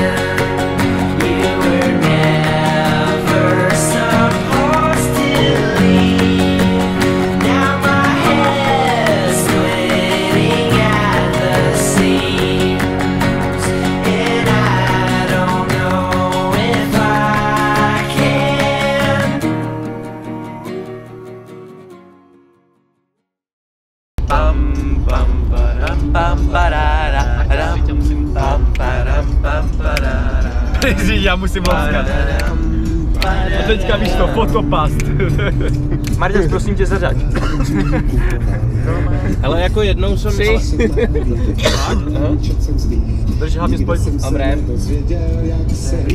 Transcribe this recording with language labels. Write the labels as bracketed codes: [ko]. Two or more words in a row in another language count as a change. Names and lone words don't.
[en] You were never supposed to leave. Now my head's splitting at the seams, and I don't know if I can. Pam, pam, param, pam, parara, ram, pam, param, pam, parara. [cs] Já musím lovskat. A teďka víš to, fotopast. Martin, prosím tě, zařaď. Ale jako jednou jsem si... Drž hlavně spojku. Dobré.